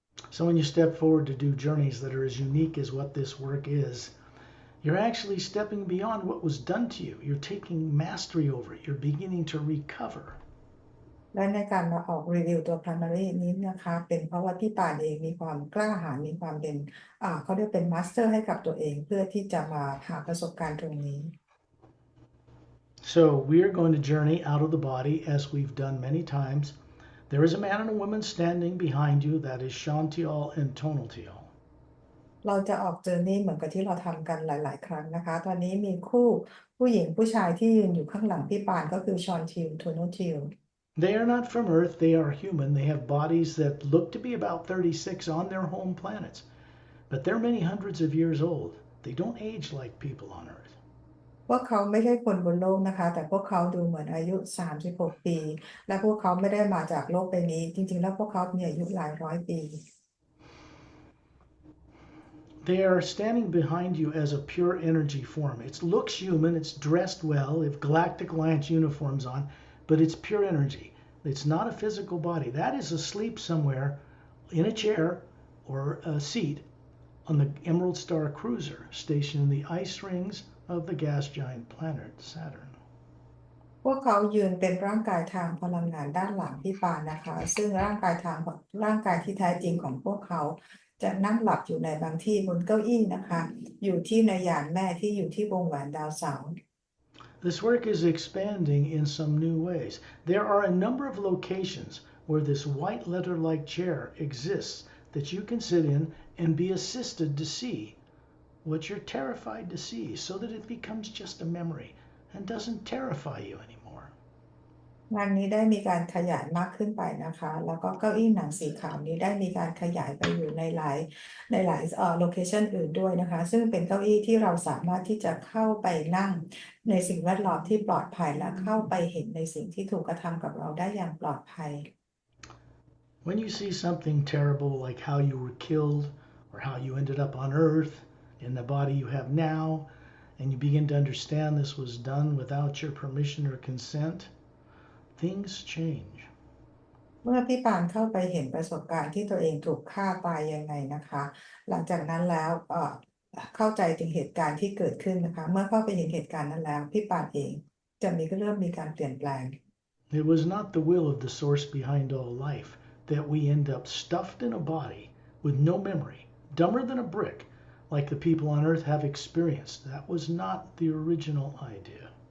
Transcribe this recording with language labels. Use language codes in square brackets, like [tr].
[en] So when you step forward to do journeys that are as unique as what this work is, you're actually stepping beyond what was done to you. You're taking mastery over it. You're beginning to recover. [th] และในการมาออกรีวิวตัว primary นี้นะคะเป็นเพราะว่าพี่ปานเองมีความกล้าหาญมีความเป็นเขาเรียกเป็นมาสเตอร์ให้กับตัวเองเพื่อที่จะมาหาประสบการณ์ตรงนี้ [en] So we are going to journey out of the body as we've done many times. There is a man and a woman standing behind you. That is Shantial and Tonaltial. [th] เราจะออกเจอร์นี่เหมือนกับที่เราทำกันหลายๆครั้งนะคะตอนนี้มีคู่ผู้หญิงผู้ชายที่ยืนอยู่ข้างหลังพี่ปานก็คือชอนทิลโทโนทิล [en] They are not from Earth. They are human. They have bodies that look to be about 36 on their home planets. But they're many hundreds of years old. They don't age like people on Earth. [th] พวกเขาไม่ใช่คนบนโลกนะคะแต่พวกเขาดูเหมือนอายุ36ปีและพวกเขาไม่ได้มาจากโลกใบนี้จริงๆแล้วพวกเขามีอายุหลายร้อยปี [en] They are standing behind you as a pure energy form. It looks human. It's dressed well. They have Galactic Alliance uniforms on, but it's pure energy. It's not a physical body. That is asleep somewhere in a chair or a seat on the Emerald Star cruiser stationed in the ice rings of the gas giant planet Saturn. [th] พวกเขายืนเป็นร่างกายทางพลังงานด้านหลังพี่ปานนะคะซึ่งร่างกายที่แท้จริงของพวกเขาจะนั่งหลับอยู่ในบางที่บนเก้าอี้นะคะอยู่ที่ในยานแม่ที่อยู่ที่วงแหวนดาวเสาร์ [en] This work is expanding in some new ways. There are a number of locations where this white letter-like chair exists that you can sit in and be assisted to see what you're terrified to see so that it becomes just a memory and doesn't terrify you anymore. [th] งานนี้ได้มีการขยายมากขึ้นไปนะคะแล้วก็เก้าอี้หนังสีขาวนี้ได้มีการขยายไปอยู่ในหลายโลเคชันอื่นด้วยนะคะซึ่งเป็นเก้าอี้ที่เราสามารถที่จะเข้าไปนั่งในสิ่งแวดล้อมที่ปลอดภัยและเข้าไปเห็นในสิ่งที่ถูกกระทำกับเราได้อย่างปลอดภัย [en] When you see something terrible like how you were killed or how you ended up on Earth in the body you have now, and you begin to understand this was done without your permission or consent, things change. [th] เมื่อพี่ปานเข้าไปเห็นประสบการณ์ที่ตัวเองถูกฆ่าตายยังไงนะคะหลังจากนั้นแล้วเข้าใจถึงเหตุการณ์ที่เกิดขึ้นนะคะเมื่อเข้าไปเห็นเหตุการณ์นั้นแล้วพี่ปานเองก็เริ่มมีการเปลี่ยนแปลง [en] It was not the will of the source behind all life that we end up stuffed in a body with no memory, dumber than a brick, like the people on Earth have experienced. That was not the original idea.